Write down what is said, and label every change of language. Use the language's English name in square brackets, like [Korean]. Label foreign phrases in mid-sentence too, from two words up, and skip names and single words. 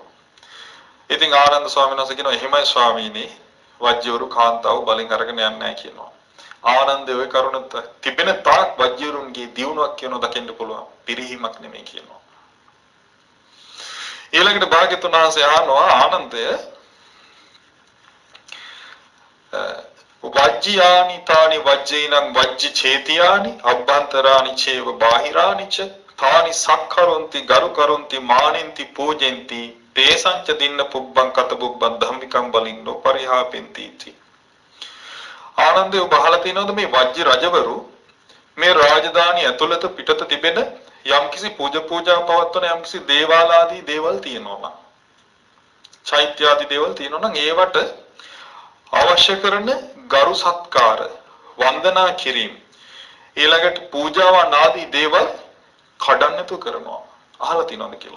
[Sinhala] ඉතින් ආනන්ද ස්වාමීන් වහන්සේ කියනවා එහෙමයි ස්වාමීනි වජ්ජිවරු කාන්තාව බලෙන් අරගෙන යන්නේ නැහැ කියනවා. ආනන්දේ ওই කරුණ තිබෙන තාක් වජ්ජිවරුන්ගේ දියුණුවක් කියනවා දකින්න පුළුවන්. පිරිහීමක් නෙමෙයි කියනවා. ඊළඟට භාග්‍යතුන් වහන්සේ අහනවා [Pali] ආනන්දය වජ්ජියානි තානි වජ්ජේනං වජ්ජි චේතියානි අබ්බන්තරානි චේව බාහිරානි ච තානි සක්කරොන්ති ගරු කරොන්ති මානෙන්ති පූජෙන්ති තේසංච දින්න පුබ්බං කත පුබ්බං ධම්මිකම් බලින්නෝ පරිහාපෙන්ති इति ආනන්දේ [Sinhala] ඔබ අහලා තියෙනවද මේ වජ්ජි රජවරු මේ රාජධානිය ඇතුළත පිටත තිබෙන යම්කිසි පූජා පවත්වන යම්කිසි දේවාලාදී දේවල් තියෙනවා නම් චෛත්‍ය ආදී දේවල් තියෙනවා නම් ඒවට අවශ්‍ය කරන ගරු සත්කාර වන්දනා කිරීම ඊළඟට පූජාවන් ආදී දේවල් කඩන්නතු කරනවා අහලා තියෙනවද කියලා.